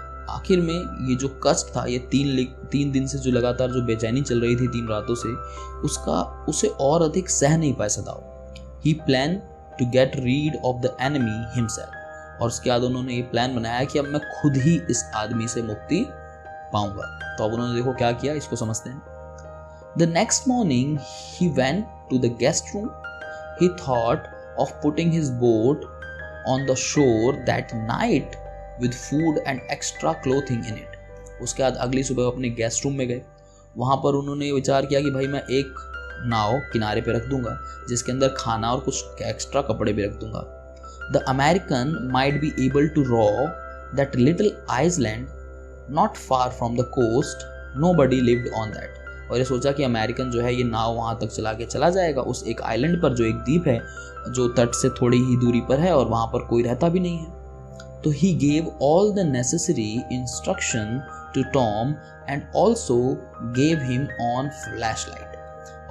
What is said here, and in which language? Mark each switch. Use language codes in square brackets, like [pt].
[hi] आखिर में ये जो कष्ट था, ये 3 दिन से जो लगातार जो बेचैनी चल रही थी 3 रातों से, उसे और अधिक सह नहीं पाया सदाओ. [en] He plan to get rid of the enemy himself. [hi] और उसके बाद उन्होंने ये प्लान बनाया कि अब मैं खुद ही इस आदमी से मुक्ति पाऊंगा. तो अब उन्होंने देखो क्या किया, इसको समझते हैं. [en] The next morning he went to the guest room. He thought of putting his boat on the shore that night with food and extra clothing in it. [hi] उसके बाद अगली सुबह अपने गेस्ट रूम में गए. वहाँ पर उन्होंने विचार किया कि भाई मैं एक नाव किनारे पे रख दूंगा जिसके अंदर खाना और कुछ एक्स्ट्रा कपड़े भी रख दूंगा. [en] The American might be able to row that little island not far from the coast. Nobody lived on that. [hi] और ये सोचा कि अमेरिकन जो है ये नाव वहाँ तक चला के चला जाएगा उस एक आइलैंड पर, जो एक द्वीप है जो तट से थोड़ी ही दूरी पर है और वहाँ पर कोई रहता भी नहीं है. [en] तो he gave all the necessary instruction to Tom and also gave him on flashlight.